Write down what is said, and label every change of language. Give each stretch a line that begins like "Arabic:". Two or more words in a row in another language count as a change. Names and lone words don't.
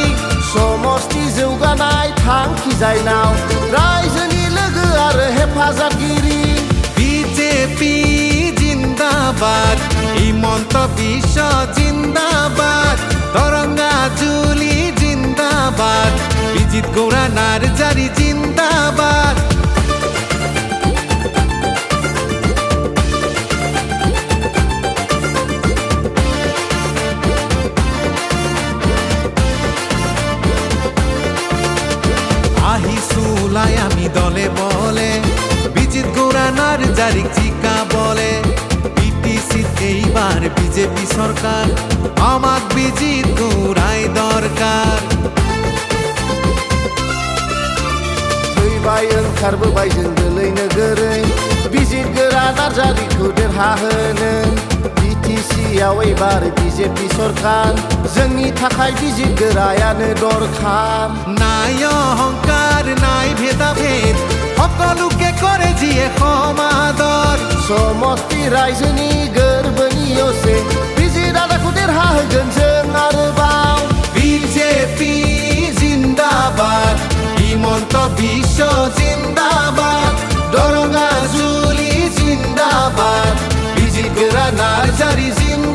Bodo: समष्टि जौगानाय थांखि जायनाव रायजोनि लोगो आरो हेफाजाबगिरि। बिजेपि जिंदाबाद, हिमন্ত বিশ্ব जिंदाबाद, दरंगाजुली जिंदाबाद, बिजितगौड़ा नार्जारी जिंदाबाद।
Assamese: আহিছোলাই আমি দলে বলে, বিজিতগৌড়া নার্জারিক জিকা বলে, বিটিচিত এইবাৰ বিজেপি চৰকাৰ, আমাক বিজিতগৌড়াই দৰকাৰ।
Bodo: फैबाय ओंखारबोबाय जों गोलै नोगोरै, बिजितगोरा नार्जारिखौ देरहाहोनो, बिटिसियाव एबार बिजेपि सरकार, जोंनि थाखाय बिजितगोरायानो दरकार।
Assamese: নাই অহংকাৰ নাই ভেদাভেদ, সকলোকে কৰে যিয়ে সমাদৰ,
Bodo: समष्टि रायजोनि गोरबोनि असे बिजित आदाखौ देरहाहोगोन जों आरोबाव।
Assamese: বিজেপি জিন্দাবাদ, হিমন্ত বিশ্ব জিন্দাবাদ, দরঙ্গাজুলি জিন্দাবাদ, বিজিতগৌড়া নার্জারি